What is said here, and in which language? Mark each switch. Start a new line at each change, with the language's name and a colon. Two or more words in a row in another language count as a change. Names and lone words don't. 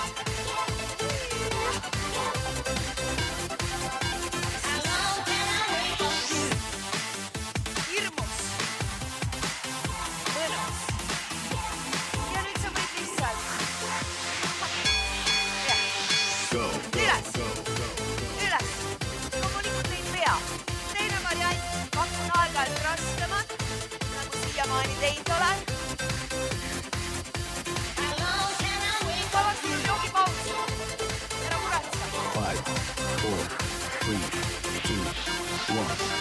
Estonian: Hirmus. Mõnus. Ja nüüd sa võid lihtsalt. Jah.
English: Go, go,
Estonian: Üles.
English: go, go.
Estonian: Üles. Loomulikult ei pea. Teine variant, 2 on aeg-ajalt raskemad, nagu siiamaani teinud olen. Vabast joogipaus. Ära muretse. 5, 4, 3, 2, 1.